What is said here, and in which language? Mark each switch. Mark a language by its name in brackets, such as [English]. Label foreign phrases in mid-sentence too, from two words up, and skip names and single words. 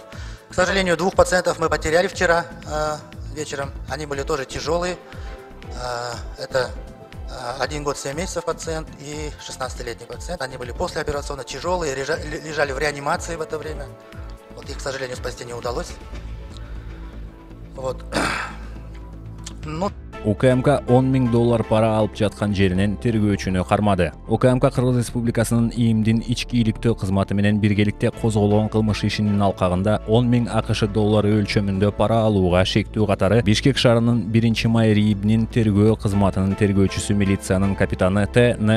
[Russian] К сожалению, 2 пациентов мы потеряли вчера вечером, они были тоже тяжелые. Это 1 год 7 месяцев пациент и 16-летний пациент. Они были послеоперационно тяжелые, лежали в реанимации в это время. Вот их, к сожалению, спасти не удалось. Вот. [Kyrgyz] УКМК $10 000 пара алып жаткан жеринен тергөөчүнү кармады. УКМК Кыргыз Республикасынын ИИМдин ички иликтөө кызматы менен биргеликте козголгон кылмыш ишинин алкагында $10 000 AQSh өлчөмүндө пара алууга шектүү катары Бишкек шаарынын 1-май РИИБнин тергөө кызматынын тергөөчүсү милициянын капитаны Т.Н.